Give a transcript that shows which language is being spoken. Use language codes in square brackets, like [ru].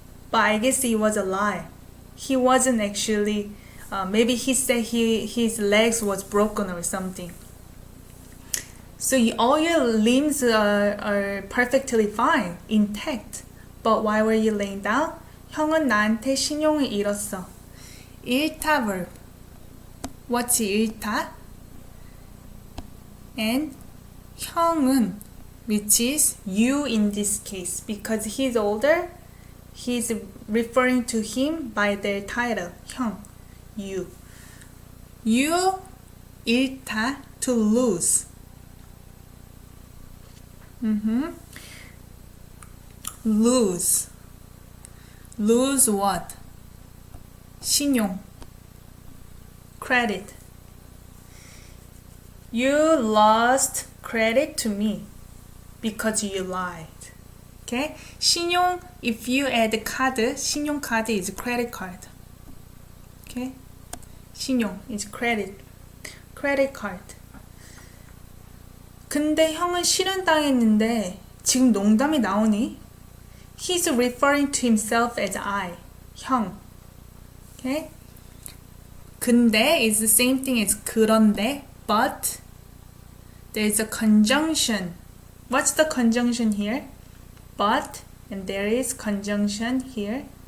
[en] But I guess it was a lie. He wasn't actually, maybe he said his legs was broken or something. So all your limbs are perfectly fine, intact. But why were you laying down? [ko] 형은 나한테 신용을 잃었어. [en] 잃다 verb. What's 잃다? And 형은, which is you in this case, because he's older, he's referring to him by their title, 형, you. You 잃다, to lose. Lose. Lose what? 신용. Credit. You lost credit to me because you lied. Okay? 신용, if you add card, 신용카드 is credit card. Okay? 신용 is credit. Credit card. [ko] 근데 형은 실현당했는데 지금 농담이 나오니? [en] He's referring to himself as I. 형. Okay? 근데 is the same thing as 그런데, but there's a conjunction. What's the conjunction here? But, and there is conjunction here.